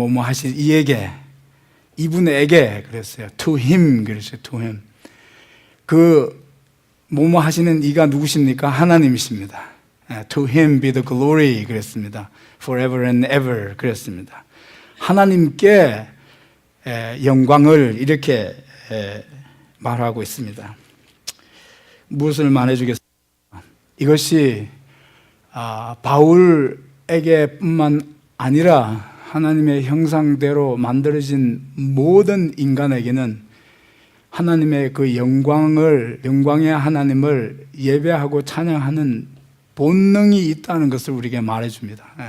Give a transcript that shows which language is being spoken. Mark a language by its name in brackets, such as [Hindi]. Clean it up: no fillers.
[Korean] 뭐뭐 하실 이에게, 이분에게 그랬어요. [English] To him [Korean] 그랬어요. [English] To him. [Korean] 그 뭐뭐 하시는 이가 누구십니까? 하나님이십니다. [English] To him be the glory [Korean] 그랬습니다. [English] Forever and ever 그랬습니다. [Korean] 하나님께 영광을 이렇게 말하고 있습니다. 무엇을 말해주겠습니까? 이것이 바울에게뿐만 아니라 하나님의 형상대로 만들어진 모든 인간에게는 하나님의 그 영광의 하나님을 예배하고 찬양하는 본능이 있다는 것을 우리에게 말해줍니다.